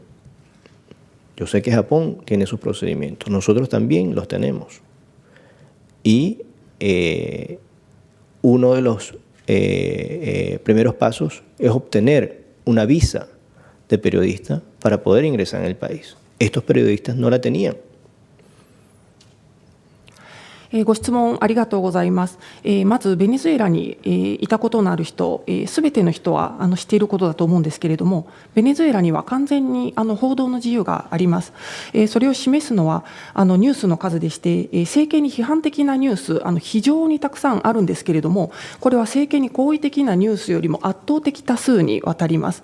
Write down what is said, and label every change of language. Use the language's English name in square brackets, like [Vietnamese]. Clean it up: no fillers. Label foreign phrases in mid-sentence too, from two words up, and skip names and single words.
[Spanish] Yo sé que Japón tiene sus procedimientos, nosotros también los tenemos. Y uno de los primeros pasos es obtener una visa de periodista para poder ingresar en el país. Estos periodistas no la tenían. [Japanese] ご質問ありがとうございます。まずベネズエラにいたことのある人、すべての人は知っていることだと思うんですけれども、ベネズエラには完全に報道の自由があります。それを示すのはニュースの数でして、政権に批判的なニュース非常にたくさんあるんですけれども、これは政権に好意的なニュースよりも圧倒的多数にわたります。